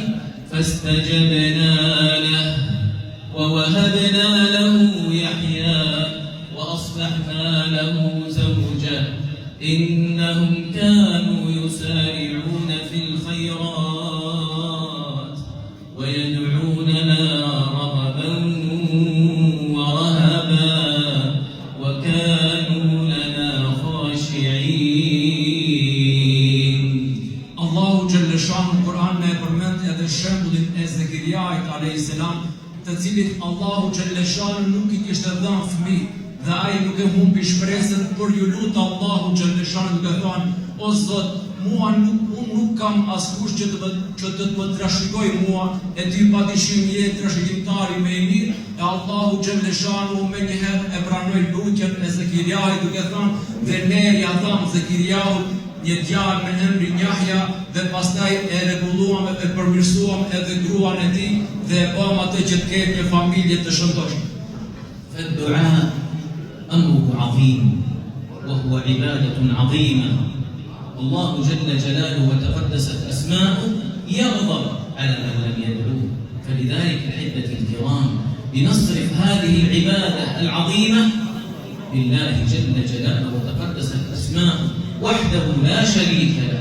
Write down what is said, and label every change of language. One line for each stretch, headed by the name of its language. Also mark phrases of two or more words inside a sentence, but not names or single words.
Arabic: فاستجبنا له ووهبنا له يحيى وأصلحنا له زوجه إنهم كانوا يسارعون في الخيرات ويدعوننا رغبا ورهبا وكانوا لنا خاشعين.
Albanian: Allahu xhaleshanu në Kur'an e përmend edhe shembullin e Zekeriait
Arabic: عليه السلام,
Albanian: të cilit Allahu xhaleshanu nuk i kishte dhënë fëmijë dhe ai nuk e humbi shpresën, por ju lut Allahu xhaleshanu duke thënë: o Zot, mua nuk kam askush që të më trashëgoj mua, e ty padyshim je trashëgimtari më i mirë. E Allahu xhaleshanu më njëherë e pranoi lutjen e Zekeriait duke thënë: dhe ne ja dham Zekeriaut një djalë me emrin Yahya, dhe pastaj e rregulluam e përmirësuam edhe gruan e tij dhe e bëm atë që të ketë një familje të shëndoshme.
Arabic: فالدعاء أمره عظيم وهو عبادة عظيمة. الله جل جلاله وتقدست أسماؤه يغضب على من لم يدعوه. فلذلك أحبتي الكرام لنصرف هذه العبادة العظيمة لله جل جلاله وتقدست أسماؤه وحده لا شريك له.